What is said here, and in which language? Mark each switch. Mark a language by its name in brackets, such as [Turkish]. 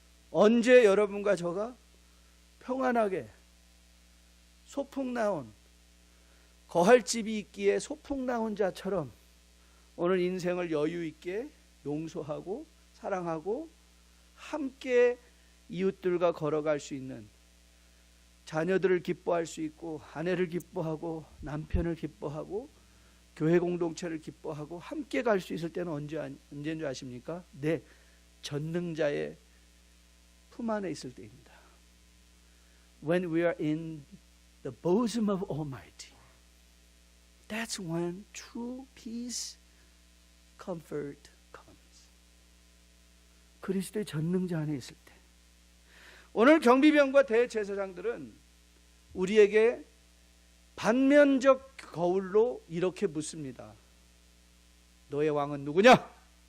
[Korean] 언제 여러분과 저가 평안하게 소풍 나온 거할 집이 있기에 소풍 나온 자처럼 오늘 인생을 여유 있게 용서하고 사랑하고 함께 이웃들과 걸어갈 수 있는, 자녀들을 기뻐할 수 있고 아내를 기뻐하고 남편을 기뻐하고 교회 공동체를 기뻐하고 함께 갈 수 있을 때는 언제인 줄 아십니까? 네, 전능자의 품 안에 있을 때입니다. [English] When we are in the bosom of Almighty, that's when true peace, comfort comes. [Korean] 그리스도의 전능자 안에 있을 때. 오늘 경비병과 대제사장들은 우리에게 반면적 거울로 이렇게 묻습니다. 너의 왕은 누구냐?